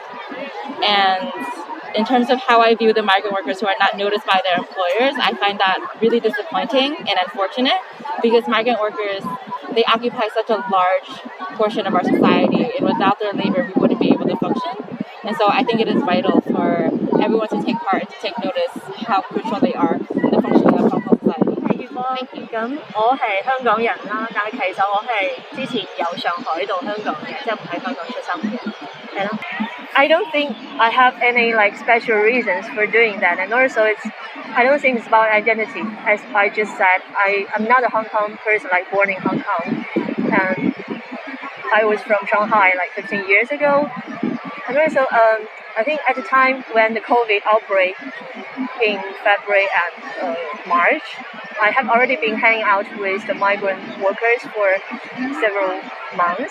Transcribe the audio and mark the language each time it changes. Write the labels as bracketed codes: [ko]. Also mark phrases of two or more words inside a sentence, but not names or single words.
[en] And in terms of how I view the migrant workers who are not noticed by their employers, I find that really disappointing and unfortunate, because migrant workers, they occupy such a large portion of our society, and without their labor we wouldn't be able to function. And so I think it is vital for everyone to take part and to take notice how crucial they are in the functioning of Hong Kong society. Thank you. [yue] 咁我係香港人啦，但係其實我係之前由上海到香港嘅，即係唔喺香港出生嘅，係咯。 [en] I don't think I have any like special reasons for doing that, and also I don't think it's about identity. As I just said, I'm not a Hong Kong person, like born in Hong Kong, and I was from Shanghai like 15 years ago. And also, I think at the time when the COVID outbreak in February and March, I have already been hanging out with the migrant workers for several months.